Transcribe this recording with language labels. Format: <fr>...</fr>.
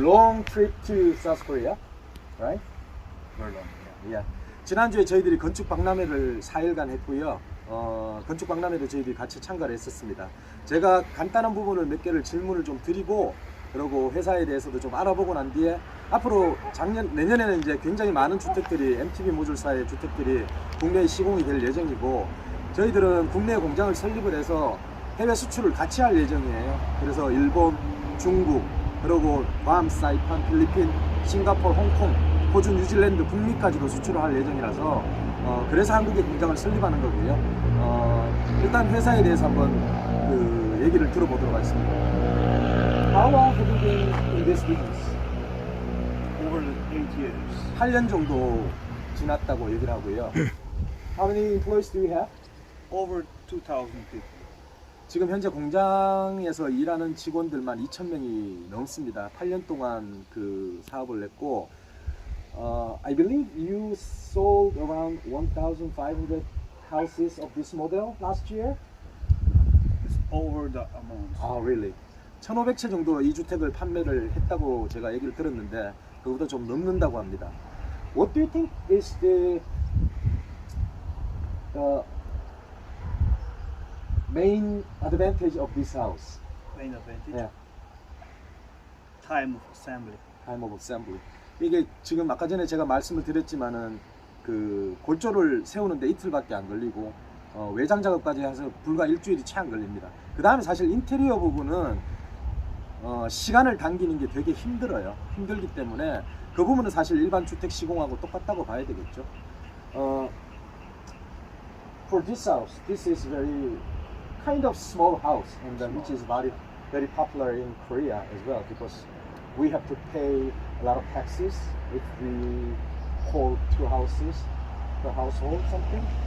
<en>Long trip to South Korea, right? Very long. Yeah.</en> <ko>지난주에 저희들이 건축 박람회를 4일간 했고요. 건축 박람회도 저희들이 같이 참가를 했었습니다. 제가 간단한 부분을 몇 개를 질문을 좀 드리고 그리고 회사에 대해서도 좀 알아보고 난 뒤에 앞으로 내년에는 이제 굉장히 많은 주택들이 MTB 모듈사의 주택들이 국내에 시공이 될 예정이고 저희들은 국내 공장을 설립을 해서 해외 수출을 같이 할 예정이에요. 그래서 일본, 중국, 그리고 괌, 사이판, 필리핀, 싱가포르, 홍콩, 호주, 뉴질랜드, 북미까지도 수출을 할 예정이라서 그래서 한국에 공장을 설립하는 거고요. 일단 회사에 대해서 한번 얘기를 들어보도록 하겠습니다.</ko> <en>How long have you been in this business? Over 8 years.</en> <ko>8년 정도 지났다고 얘기를 하고요.</ko> <en>How many employees do you have? Over 2,000 people.</en> <ko>지금 현재 공장에서 일하는 직원들만 2,000명이 넘습니다. 8년 동안 그 사업을 했고,</ko> <en>I believe you sold around 1,500 houses of this model last year. It's over the amount. Ah, really?</en> <ko>1,500채 정도 이 주택을 판매를 했다고 제가 얘기를 들었는데 그보다 좀 넘는다고 합니다.</ko> <en>What do you think is the main advantage of this house? Main advantage. Yeah. Time of assembly. Time of assembly.</en> <ko>이게 지금 아까 전에 제가 말씀을 드렸지만은 그 골조를 세우는데 이틀밖에 안 걸리고 외장 작업까지 해서 불과 일주일이 채 안 걸립니다. 그 다음에 사실 인테리어 부분은 시간을 당기는 게 되게 힘들어요. 힘들기 때문에 그 부분은 사실 일반 주택 시공하고 똑같다고 봐야 되겠죠.</ko> <en>For this house, this is very kind of small house, and which is very popular in Korea as well because we have to pay a lot of taxes if we hold 2 houses per household something.</en>